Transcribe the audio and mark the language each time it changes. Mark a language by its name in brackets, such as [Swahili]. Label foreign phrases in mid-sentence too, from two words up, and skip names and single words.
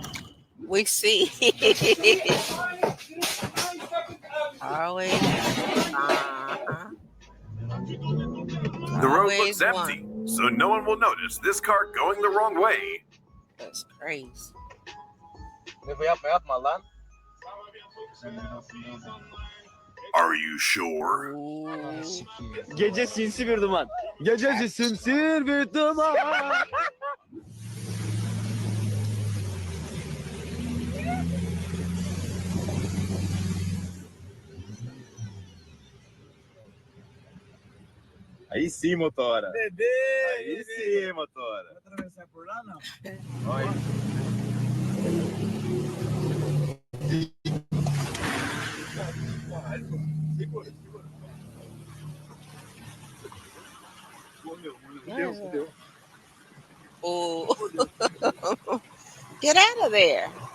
[English] We see. Always. The road Always looks empty, so no one will notice this car going the wrong way. That's crazy. Are you sure? [Turkish] Gece sinsi bir duman. Gececi sinsi bir duman. [Portuguese] Aí sim, motora. Bebê! Aí sim, motora. Vai atravessar por lá, não? Vai. [English] Oh, get out of there.